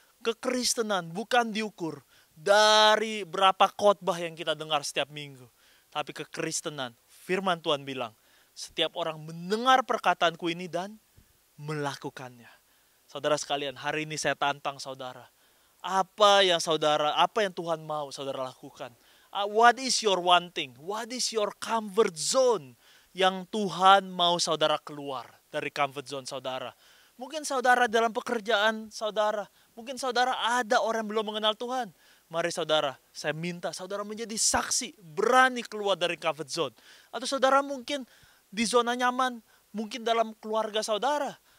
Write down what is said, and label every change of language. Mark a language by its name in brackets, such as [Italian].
[Indonesian] Kekristenan bukan diukur dari berapa khotbah yang kita dengar setiap minggu. Tapi kekristenan, firman Tuhan bilang, setiap orang mendengar perkataanku ini dan melakukannya. Saudara sekalian, hari ini saya tantang saudara. Apa yang Tuhan mau saudara lakukan? [English] What is your wanting? What is your comfort zone? [Indonesian] Yang Tuhan mau saudara keluar dari comfort zone saudara. Mungkin saudara dalam pekerjaan saudara. Mungkin saudara ada orang yang belum mengenal Tuhan. Mari saudara, saya minta saudara menjadi saksi, berani keluar dari comfort zone. Atau saudara mungkin di zona nyaman, mungkin dalam keluarga saudara.